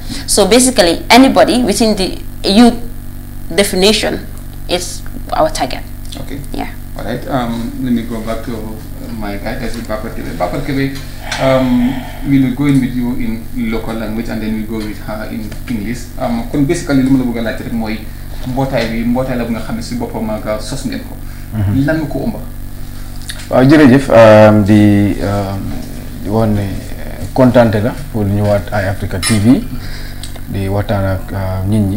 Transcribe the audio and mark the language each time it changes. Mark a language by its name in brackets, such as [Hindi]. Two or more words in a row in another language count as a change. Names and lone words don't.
[English] So basically, anybody within the youth definition is our target. Okay. Yeah. All right. Let me go back to my guy, as Baboucar Kébé. Baboucar Kébé, we will go in with you in local language and then we go with her in English. Basically, [Wolof] lu ma la bëgg a laaj rek mooy mbootaay bi mbootaay la bu nga xam ne si boppam nga sos ngeen ko. lan nga ko ëmba. waaw jërëjëf di woon ne kontaante la pour ñëwaat Eye Africa TV di waxtaan ak nit ñi